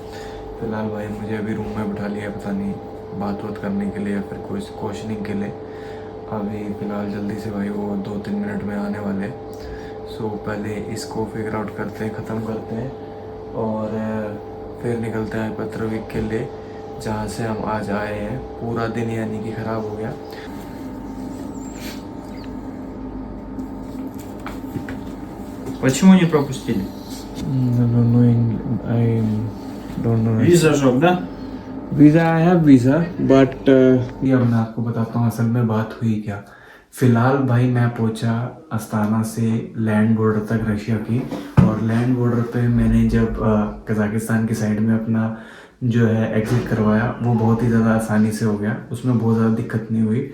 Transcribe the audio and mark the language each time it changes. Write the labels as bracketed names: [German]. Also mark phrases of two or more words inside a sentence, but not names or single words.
[Hindi] फ़िलहाल भाई मुझे अभी रूम में बिठा लिया, पता नहीं बात करने के लिए या फिर कुछ क्वेश्चनिंग के लिए। अभी फ़िलहाल जल्दी से भाई वो 2-3 मिनट में आने वाले। सो पहले इसको [English] figure out [Hindi] करते हैं, ख़त्म करते हैं और फिर निकलते हैं पेट्रोविक के लिए जहाँ से हम आज आए हैं। पूरा दिन यानी कि ख़राब हो गया। [Russian] Почему не пропустили? Виза жёг, да? [Hindi] वीज़ा [English] I have visa but [Hindi] ये अब मैं आपको बताता हूँ असल में बात हुई क्या। फ़िलहाल भाई मैं पहुँचा अस्ताना से [English] land border [Hindi] तक रशिया की, और [English] land border [Hindi] पे मैंने जब कजाकिस्तान की साइड में अपना जो है एग्ज़िट करवाया वो बहुत ही ज़्यादा आसानी से हो गया, उसमें बहुत ज़्यादा दिक्कत नहीं हुई।